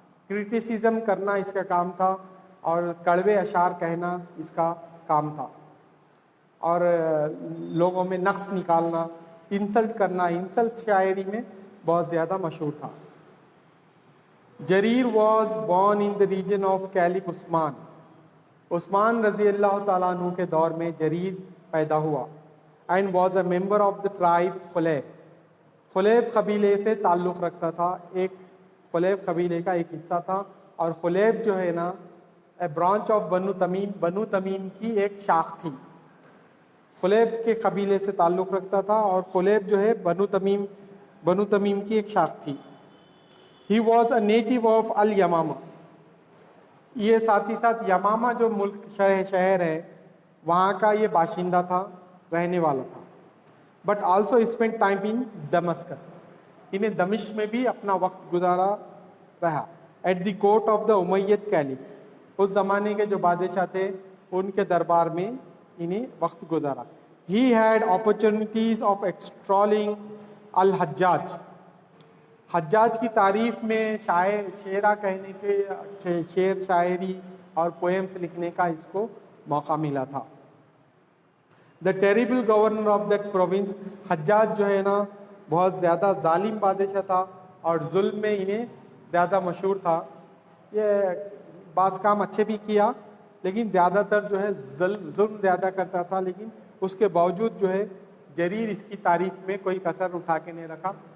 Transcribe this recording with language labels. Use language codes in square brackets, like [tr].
[ur] Criticism کرنا اس کا کام تھا اور کڑوے اشعار کہنا اس کا کام تھا، اور لوگوں میں نقص نکالنا، انسلٹ کرنا، انسلٹ شاعری میں بہت زیادہ مشہور تھا. [en] Jarir was born in the region of caliph Usman. [ur] عثمان رضی اللہ تعالیٰ عنہ کے دور میں جریر پیدا ہوا. [en] And was a member of the tribe Kulaib. [ur] خلیب قبیلے سے تعلق رکھتا تھا، ایک خلیب قبیلے کا ایک حصہ تھا. اور خلیب جو ہے نا [en] a branch of Banu Tamim, [ur] بنو تمیم کی ایک شاخ تھی. خلیب کے قبیلے سے تعلق رکھتا تھا اور خلیب جو ہے بنو تمیم کی ایک شاخ تھی. [en] He was a native of al Yamamah. [ur] یہ ساتھ ہی ساتھ یمامہ جو ملک شہر ہے وہاں کا یہ باشندہ تھا، رہنے والا تھا. [en] But also spend time in Damascus. [ur] انہیں دمشق میں بھی اپنا وقت گزارا رہا. [en] At the court of the Umayyad caliph. [ur] اس زمانے کے جو بادشاہ تھے ان کے دربار میں انہیں وقت گزارا. [en] He had opportunities of extolling al Hajjaj. [ur] حجاج کی تعریف میں شعرا کہنے کے، شعر شاعری اور پوئمس لکھنے کا اس کو موقع ملا تھا. [en] The terrible governor of that province. [ur] حجاج جو ہے نا بہت زیادہ ظالم بادشاہ تھا اور ظلم میں انہیں زیادہ مشہور تھا. یہ بعض کام اچھے بھی کیا لیکن زیادہ تر جو ہے ظلم زیادہ کرتا تھا. لیکن اس کے باوجود جو ہے جریر اس کی تعریف میں کوئی کسر اٹھا کے نہیں رکھا.